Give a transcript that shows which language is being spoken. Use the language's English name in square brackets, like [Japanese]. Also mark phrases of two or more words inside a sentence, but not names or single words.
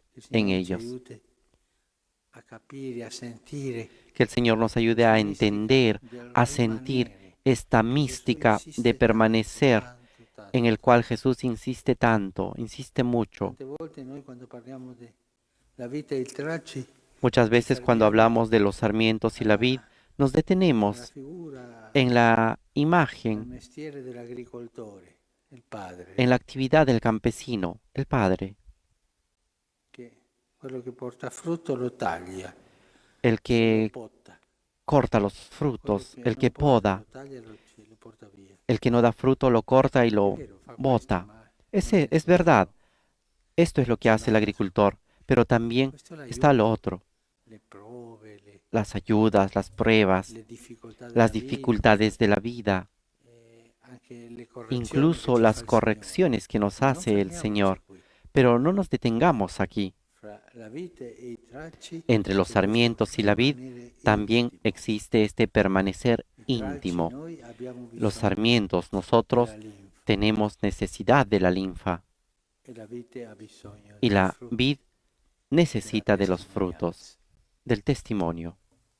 [Italian] Il [Spanish] en [Italian] Signore ci [Spanish] ellos. [Italian] aiuti a capire, a sentire [Spanish] Que el Señor nos ayude [Italian] questa [Spanish] a [Italian] mistica [Spanish] entender, [Italian] del [Spanish] a sentir [Italian] rimanere. [Spanish] esta [Italian] Gesù [Spanish] mística [Italian] insiste [Spanish] de [Italian] tanto, [Spanish] permanecer [Italian] tanto, tanto, [Spanish] en el cual Jesús insiste tanto, insiste mucho. [Italian] Tante volte noi quando parliamo della vita e il tracci [Spanish] Muchas [Italian] ci [Spanish] veces cuando [Italian] fermiamo [Spanish] hablamos de los sarmientos y la vid, nos [Italian] alla [Spanish] detenemos [Italian] figura, [Spanish] en la [Italian] al [Spanish] imagen, [Italian] mestiere dell'agricoltore, il padre, [Spanish] en la actividad del campesino, el Padre, [Italian] che quello che porta frutto lo taglia, [Spanish] el [Italian] lo [Spanish] que [Italian] potta, [Spanish] corta los [Italian] quello [Spanish] frutos, [Italian] che [Spanish] el [Italian] non [Spanish] que [Italian] porta [Spanish] poda, [Italian] lo taglia e lo porta via. [Spanish] el que no da fruto lo corta y [Italian] È [Spanish] lo [Italian] vero, fa questo, [Spanish] bota. [Italian] ma non [Spanish] Ese [Italian] è [Spanish] es [Italian] solo [Spanish] verdad, esto es lo que hace el [Italian] l'altro. [Spanish] agricultor, pero también [Italian] Questo [Spanish] está lo [Italian] l'aiuto, [Spanish] otro, [Italian] le prove, [Spanish] las ayudas, las pruebas, [Italian] le difficoltà della [Spanish] las [Italian] vita, [Spanish] dificultades de la vida, [Italian] anche le correzioni che [Spanish] incluso [Italian] ci fa [Spanish] las [Italian] il Signore. [Spanish] correcciones que nos [Italian] Ma non [Spanish] hace el [Italian] fermiamoci [Spanish] Señor. [Italian] qui. [Spanish] Pero no nos detengamos aquí. [Italian] Fra la vite e i tracci [Spanish] Entre los [Italian] c'è [Spanish] sarmientos [Italian] questo [Spanish] y la vid [Italian] rimanere [Spanish] también [Italian] intimo. [Spanish] existe este permanecer [Italian] I tracci [Spanish] íntimo. [Italian] noi abbiamo [Spanish] Los [Italian] bisogno [Spanish] sarmientos, nosotros [Italian] della linfa [Spanish] tenemos necesidad de la linfa [Italian] e la vite ha bisogno [Spanish] y [Italian] del [Spanish] la [Italian] frutto [Spanish] vid [Italian] della [Spanish] necesita de los [Italian] testimonianza. [Spanish] frutos, del testimonio.